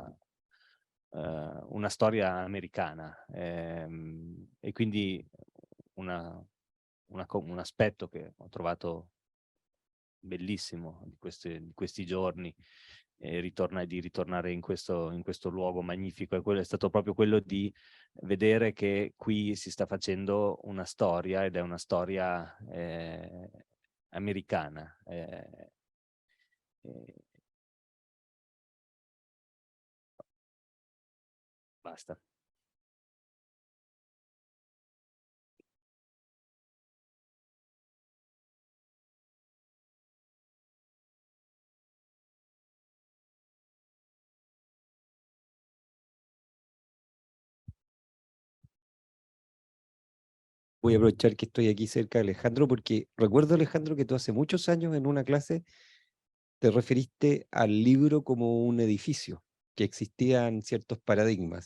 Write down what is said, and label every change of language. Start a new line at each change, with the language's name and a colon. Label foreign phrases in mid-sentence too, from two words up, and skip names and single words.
Italian: una storia americana, e quindi un aspetto che ho trovato bellissimo di questi giorni, di ritornare in questo luogo magnifico, e quello è stato proprio quello di vedere che qui si sta facendo una storia, ed è una storia americana. Basta.
Spanish: Voy a aprovechar que estoy aquí cerca de Alejandro, porque recuerdo, Alejandro, que tú hace muchos años en una clase te referiste al libro como un edificio, que existían ciertos paradigmas.